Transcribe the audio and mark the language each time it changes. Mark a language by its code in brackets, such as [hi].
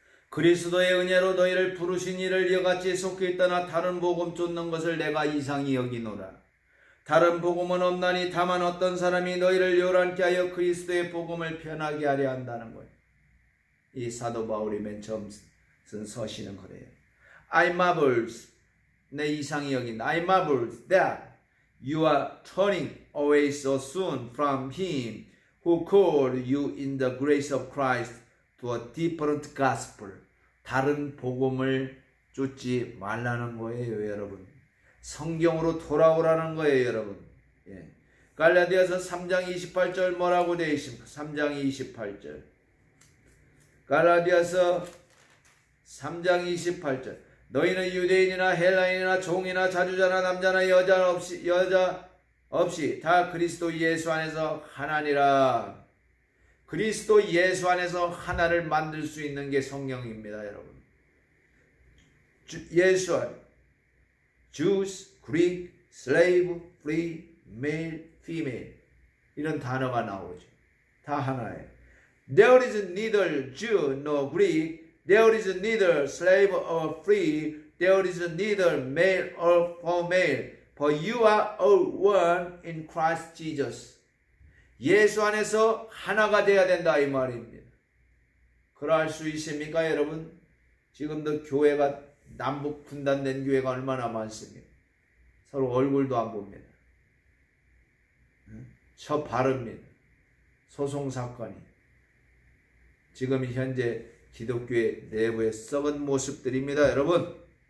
[ko] 그리스도의 은혜로 너희를 부르신 이를 이같이 속히 떠나 다른 복음 쫓는 것을 내가 이상히 여기노라. 다른 복음은 없나니 다만 어떤 사람이 너희를 요란케 하여 그리스도의 복음을 편하게 하려 한다는 거예요. 이 사도 바울이 맨 처음 쓴 서신은 그래요. I marvels, 내 이상히 여긴다. [en] I marvels that you are turning away so soon from him who called you in the grace of Christ to a different gospel. [ko] 다른 복음을 쫓지 말라는 거예요, 여러분. 성경으로 돌아오라는 거예요, 여러분. 예. 갈라디아서 3장 28절 뭐라고 되어 있습니까? 3장 28절. 갈라디아서 3장 28절. 너희는 유대인이나 헬라인이나 종이나 자주자나 남자나 여자 없이 다 그리스도 예수 안에서 하나니라. 그리스도 예수 안에서 하나를 만들 수 있는 게 성령입니다, 여러분. 예수 안에 Jews, Greek, Slave, Free, Male, Female 이런 단어가 나오죠. 다 하나예요. [en] There is neither Jew nor Greek. There is neither slave or free. There is neither male or female. For you are all one in Christ Jesus. [ko] 예수 안에서 하나가 돼야 된다 이 말입니다. 그러할 수 있습니까, 여러분? 지금도 교회가 남북 분단된 교회가 얼마나 많습니까? 서로 얼굴도 안 봅니다. 저 바릅니다. 소송 사건이 지금 현재 기독교의 내부의 썩은 모습들입니다, 여러분.